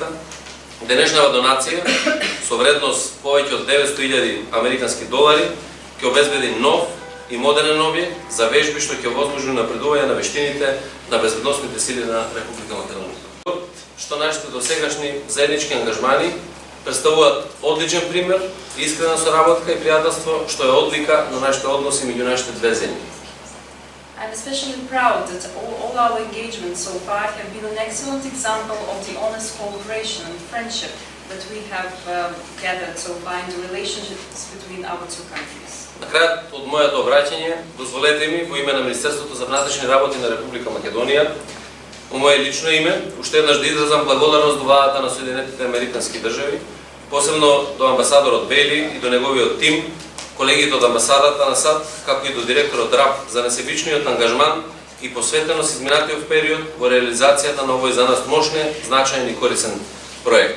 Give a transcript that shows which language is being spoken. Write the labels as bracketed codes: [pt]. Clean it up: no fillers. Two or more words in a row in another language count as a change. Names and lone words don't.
[mk] Денешнава донација со вредност повеќе од 900.000 американски долари ќе обезбеди нов и модерен објект за вежби што ќе овозможи напредување на вештините на безбедносните сили на Република Македонија. Што нашите досегашни заеднички ангажмани представуваат одличен пример, искрена соработка и пријателство што е одлика на нашите односи меѓу нашите две земји. [en] I'm especially proud that all our engagements so far have been an excellent example of the honest cooperation and friendship that we have gathered so far in the relationships between our two countries. [mk] На крајот од моето обраќање, дозволете ми во име на Министерството за внатрешни работи на Република Македонија, во мое лично име, уште еднаш да изразам благодарност до владата на Соединетите Американски држави, посебно до амбасадорот Бейли и до неговиот тим, колегите од амбасадата на САД, како и до директорот РАБ за несебичниот ангажман и посветеност изминатиот период во реализацијата на овој за нас мощен, значаен и корисен проект.